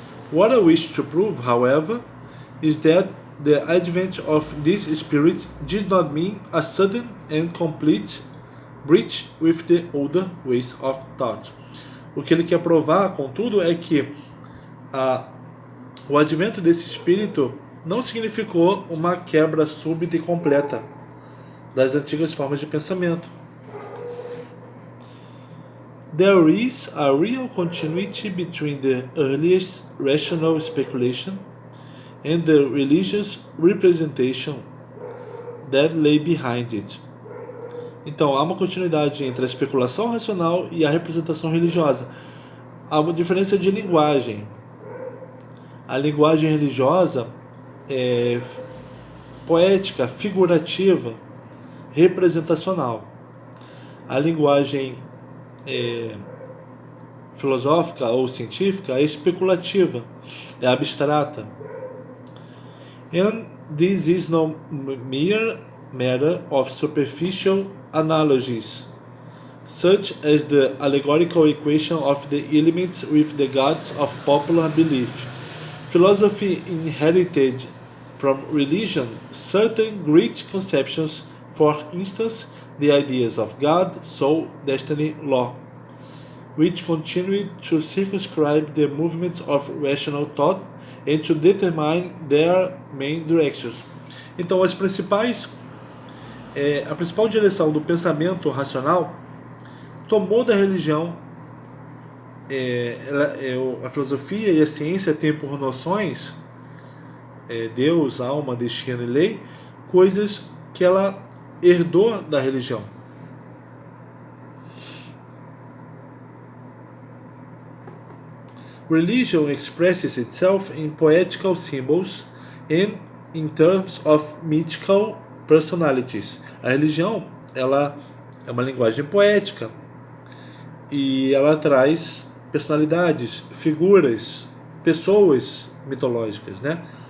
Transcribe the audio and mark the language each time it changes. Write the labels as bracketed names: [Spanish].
[English] What I wish to prove, however, is that the advent of this spirit did not mean a sudden and complete breach with the older ways of thought. [Portuguese] O que ele quer provar, contudo, é que o advento desse espírito não significou uma quebra súbita e completa das antigas formas de pensamento. [English] There is a real continuity between the earliest rational speculation and the religious representation that lay behind it. [Portuguese] Então, há uma continuidade entre a especulação racional e a representação religiosa. Há uma diferença de linguagem. A linguagem religiosa é poética, figurativa, representacional. A linguagem filosófica ou científica é especulativa, é abstrata. [English] And this is no mere matter of superficial analogies, such as the allegorical equation of the elements with the gods of popular belief. Philosophy inherited from religion certain great conceptions, for instance, the ideas of God, soul, destiny, law, which continued to circumscribe the movements of rational thought and to determine their main directions. [Portuguese] Então, a principal direção do pensamento racional tomou da religião. A filosofia e a ciência têm por noções Deus, alma, destino e lei, coisas que ela herdou da religião. [English] Religion expresses itself in poetical symbols and in terms of mythical personalities. [Portuguese] A religião, ela é uma linguagem poética e ela traz personalidades, figuras, pessoas mitológicas, né?